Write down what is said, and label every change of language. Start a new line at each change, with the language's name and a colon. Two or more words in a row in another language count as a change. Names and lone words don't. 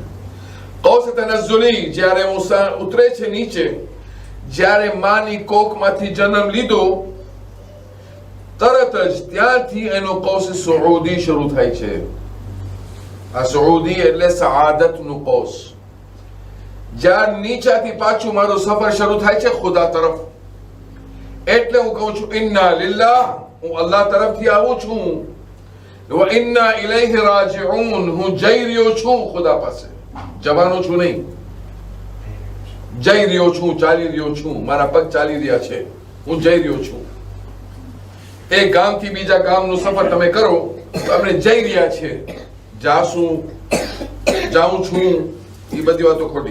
Arabic: قوس تنزلي,
Gujarati: જ્યારે ઉતરે છે નીચે, જ્યારે માની કોખમાંથી જન્મ લીધો તરત જ ત્યાંથી એનો
Arabic: قوس صعودي
Gujarati: શરૂ થાય છે. આ સુઉદી એટલે સઆદતનું કૌસ. જ્યારે નીચેથી પાછું મારો સફર શરૂ થાય છે ખુદા તરફ, એટલે હું કહું છું
Arabic: إنا لله,
Gujarati: હું અલ્લાહ તરફથી આવું છું,
Arabic: وإنا إليه راجعون,
Gujarati: હું જઈ રહ્યો છું ખુદા પાસે. જવાનો છું નહીં, જઈ રહ્યો છું, ચાલી રહ્યો છું, મારા પગ ચાલી રહ્યા છે, હું જઈ રહ્યો છું. એક ગામથી બીજા ગામનો સફર તમે કરો તો આપણે જઈ રહ્યા છે, જાશું, જાઉં છું, એ બધી વાતો ખોટી.